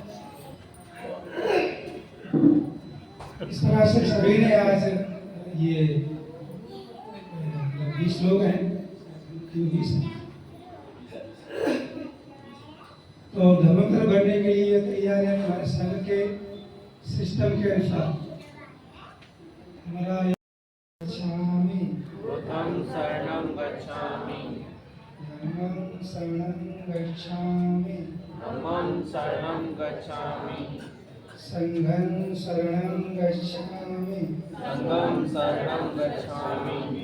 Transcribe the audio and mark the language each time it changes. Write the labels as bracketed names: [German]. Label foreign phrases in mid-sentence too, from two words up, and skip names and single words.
[Hindi] इस तरह से सभी ने आज ये 20 लोग हैं, 20 तो धर्मांतर बढ़ने के लिए तैयार है। हमारे संघ के सिस्टम के अनुसार हमारा गच्छामि [Pali] बुद्धं शरणं गच्छामि, धम्मं शरणं गच्छामि, धम्मं शरणं गच्छामि, संघं शरणं गच्छामि, संघं शरणं गच्छामि,